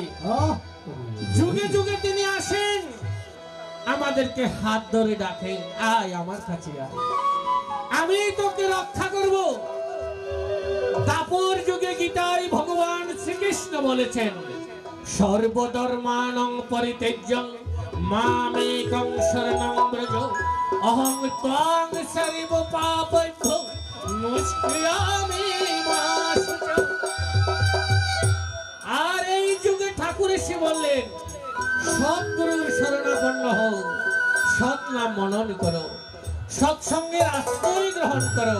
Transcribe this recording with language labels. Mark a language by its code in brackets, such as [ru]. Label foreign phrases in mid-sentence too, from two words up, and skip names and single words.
[bn] যুগে যুগে তিনি আসেন, আমাদেরকে হাত ধরে ডাকেন, আয় আমার কাছে আয়, আমি তোকে রক্ষা করব। দাপর যুগে গীতায় ভগবান শ্রীকৃষ্ণ বলেছেন [sa] সর্বধর্মানং পরিত্যজ্য মামেকং শরণং ব্রজ অহং ত্বাং সর্ব পাপভ্যো মুচ্ছয়ামি মা শুচা। [bn] আর এই যুগে ঠাকুর এসে বললেন সৎগুরুর শরণাপন্ন হও, সৎ নাম মনন করো, সৎসঙ্গের আশ্রয় গ্রহণ করো।